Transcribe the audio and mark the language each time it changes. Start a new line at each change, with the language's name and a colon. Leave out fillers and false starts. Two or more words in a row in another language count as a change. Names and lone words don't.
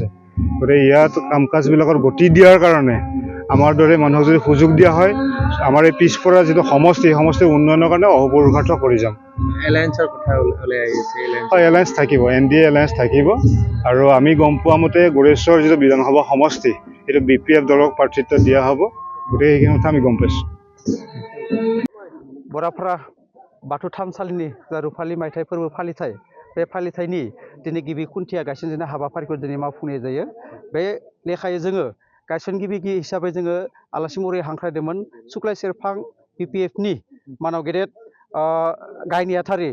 Assamese: গতিকে ইয়াত কাম কাজবিলাকৰ গতি দিয়াৰ কাৰণে আমাৰ দৰে মানুহক যদি সুযোগ দিয়া হয়, আমাৰ এই পিছপৰা যিটো সমষ্টি, এই সমষ্টিৰ উন্নয়নৰ কাৰণে অহোপুৰুষাৰ্থ কৰি যাম। এলায়েন্সৰ কথা ওলাই আহিছে, হয়, এলায়েন্স থাকিব, NDA এলায়েন্স থাকিব। আৰু আমি গম পোৱা মতে গড়েশ্বৰ যিটো বিধানসভা সমষ্টি, সেইটো BPF দলক প্ৰাৰ্থিত্ব দিয়া হ'ব। গতিকে সেইখিনি কথা আমি গম পাইছোঁ।
Bodo: बराफारा बाथौ थानसालिनि जा रुफालि मायथाइ फोरबो फालिथाय, बे फालिथायनि दिनै गिबि खुन्थिया गायसनजेननाय हाबाफारिखौ दिनै मावफुंनाय जायो। बे लेखायै जोङो गायसनगिरि हिसाबै जोङो आलासि महरै हांख्रायदोंमोन सुक्लाय सेरफां BPFनि मानाव गेदेर गाहाय नेहाथारि